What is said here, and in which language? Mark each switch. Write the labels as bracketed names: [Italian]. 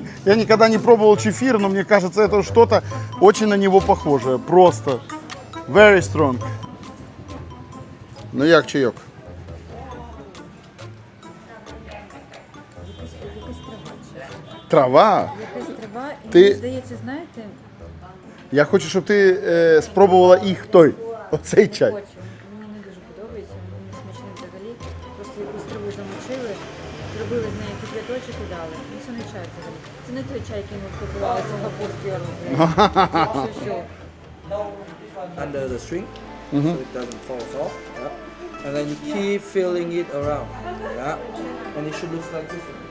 [Russian] Я никогда не пробовал чефир, но мне кажется, это что-то очень на него похожее. Просто [English] very strong. [Ukrainian] Ну як чайок? Трава? Якась трава, і Ти- мені здається, знаєте, Я хочу, щоб ти спробувала їх той. Оцей чай. хочу. Мені не дуже подобається, мені не смачний взагалі. Просто якусь траву замочили, зробили з неї кип'яточок і дали. Ну це не чай взагалі. Це не той чай, який ми купували з Сингапурської роблять. Це що? [English] Under the string, so it doesn't fall off. Yeah. And then you keep filling it around. Yeah. And it should look like this.